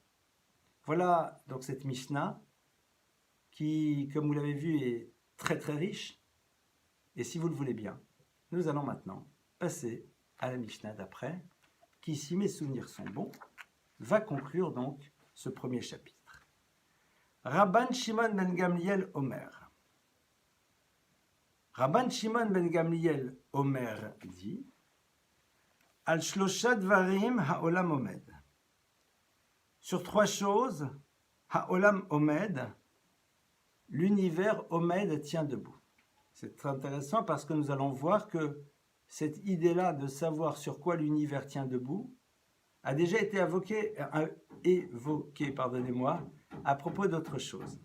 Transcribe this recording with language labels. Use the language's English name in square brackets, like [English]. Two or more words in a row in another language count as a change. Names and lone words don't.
[French] Voilà donc cette Mishnah qui, comme vous l'avez vu, est très très riche. Et si vous le voulez bien, nous allons maintenant passer à la Mishnah d'après, qui, si mes souvenirs sont bons, va conclure donc ce premier chapitre. Rabban Shimon ben Gamliel Omer. Rabban Shimon ben Gamliel Omer dit [Hebrew] על שלושה דברים העולם עומד. [French] Sur trois choses, [Hebrew] העולם עומד, [French] l'univers omed tient debout. C'est très intéressant parce que nous allons voir que cette idée-là de savoir sur quoi l'univers tient debout a déjà été évoquée, à propos d'autre chose.